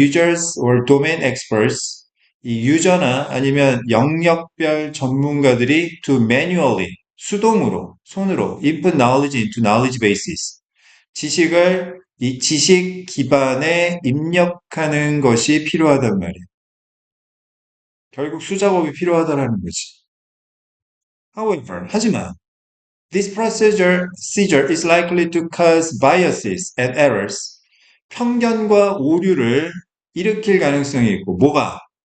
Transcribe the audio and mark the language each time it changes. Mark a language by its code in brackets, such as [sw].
[en] Users or domain experts, [ko] 이 유저나 아니면 영역별 전문가들이 [en] to manually [ko] 수동으로, 손으로 [en] input knowledge into knowledge bases. [ko] 지식을 이 지식 기반에 입력하는 것이 필요하단 말이야. 결국 수작업이 필요하다라는 거지. [en] However, [ko] 하지만 [en] this procedure is likely to cause biases and errors. [ko] 편견과 오류를 일으킬 가능성이 있고, 뭐가?